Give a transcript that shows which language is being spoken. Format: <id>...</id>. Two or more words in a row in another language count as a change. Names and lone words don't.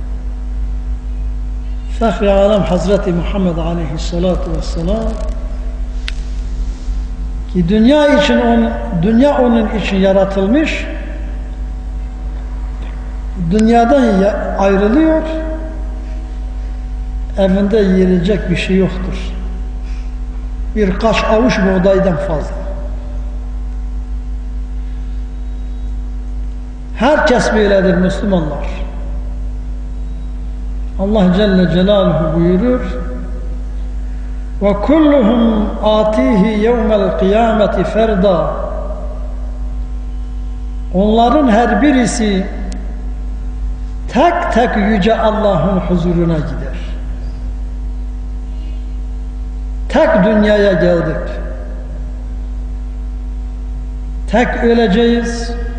<tr>Fahri Alem Hazreti Muhammed</tr> <ar>عليه الصلاة والسلام</ar> <tr>ki dünya onun için yaratılmış, dünyadan ayrılıyor, evinde yiyecek bir şey yoktur. Birkaç avuç buğdaydan fazla. Herkes böyledir Müslümanlar. Allah</tr> <ar>جل جلاله</ar> <tr>buyurur,</tr> <ar>وَكُلُّهُمْ آتِيهِ يَوْمَ الْقِيَامَةِ فَرْدًا.</ar> <tr>Onların her birisi tek tek yüce Allah'ın huzuruna gider. Tek dünyaya geldik. Tek öleceğiz.</tr>